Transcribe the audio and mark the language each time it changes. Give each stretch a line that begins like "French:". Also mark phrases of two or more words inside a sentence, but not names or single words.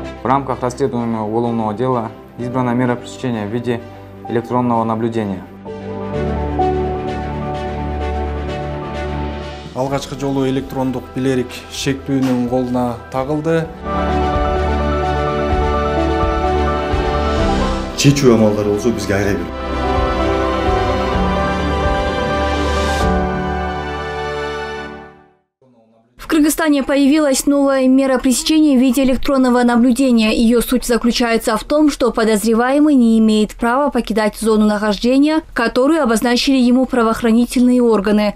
Russian: рамках расследуемого уголовного дела избрана мера пресечения в виде электронного наблюдения.
Kyrgyz: Алгачкы жолу электрондук билерик шектүүнүн колуна тагылды. Чечүү амалдары болсо бизге айрай бер.
Russian: В Кыргызстане появилась новая мера пресечения в виде электронного наблюдения. Ее суть заключается в том, что подозреваемый не имеет права покидать зону нахождения, которую обозначили ему правоохранительные органы.